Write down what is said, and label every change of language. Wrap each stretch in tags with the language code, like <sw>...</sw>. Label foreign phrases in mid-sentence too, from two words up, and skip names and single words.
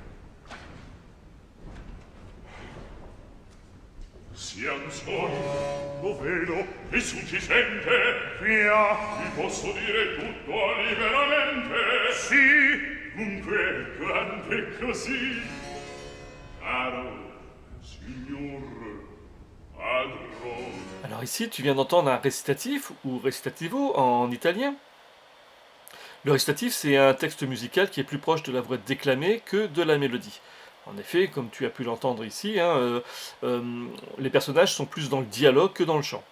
<it>Siam soli, lo vedo, è sufficiente. Via, ti posso dire tutto liberamente. Sì. Dunque, grande così. Caro signor padrone.</it> <fr>Alors ici, tu viens d'entendre un récitatif ou recitativo en italien. Le récitatif, c'est un texte musical qui est plus proche de la voix déclamée que de la mélodie. En effet, comme tu as pu l'entendre ici, les personnages sont plus dans le dialogue que dans le chant.</fr>